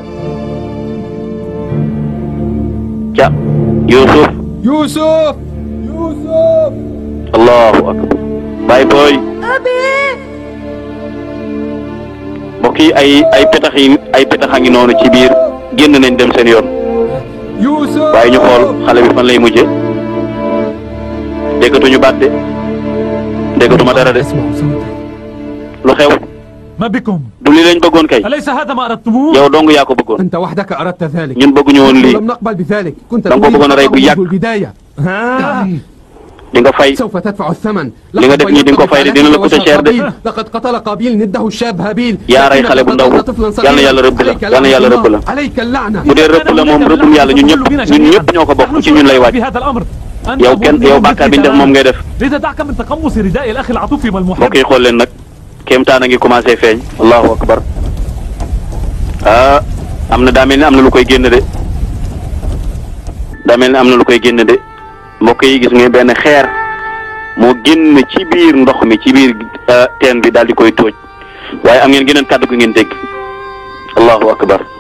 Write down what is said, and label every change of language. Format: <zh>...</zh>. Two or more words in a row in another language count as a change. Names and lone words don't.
<wo>ca Yusuf</wo> <ar>الله أكبر</ar> <wo>baay booy mbokk yi ay petax a ngi noonu ci biir génn nañ dem seen yoon waaye ñu xool xale bi fan lay mujje déggatuñu baat de déggatuma dara de lu xew</wo> <ar>ما بكم؟</ar> <wo>du li lañ bëggoon kay</wo> <ar>أليس هذا ما أردتموه؟</ar> <wo>yow dong yaa ko bëggoon</wo> <ar>أنت وحدك أردت ذلك</ar> <wo>ñun bëgguñu woon lii</wo> <ar>لم نقبل بذلك كنت</ar> <wo>danga ko bëggoon a rey bu yàgg</wo> <ar>البداية</ar> <wo>di nga fay</wo> <ar>سوف تدفع الثمن</ar> <wo>li nga def nii di nga ko fay de dina la</wo> <fr>coûter cher</fr> <wo>de</wo> <ar>لقد قتل قابيل نده الشاب هابيل</ar> <wo>yaa rey xale bu ndaw yal na yàlla rëbb la yal na yàlla rëbb la</wo> <ar>عليك اللعنة</ar> <wo>bu dee rëbb la moom rëbbum yàlla ñun ñëpp ñoo ko bokk ci ñun lay wàcc yow bàkkaar bi ñu def moom ngay def</wo> <ar>لذا دعك من تقمص رداء الأخ العطوف والمحب</ar> <wo>mbokk yi xool leen nag kéemtaan a ngi commencé feeñ</wo> <ar>الله أكبر</ar> <wo>am na daa mel ni am na lu koy génn de daa mel ni am na lu koy génn de mbokk yi gis nga benn xeer moo génn ci biir ndox mi ci biir teen bi daal di koy tóoj waaye am ngeen geneen kàddu gu ngeen dégg</wo> <ar>الله أكبر</ar>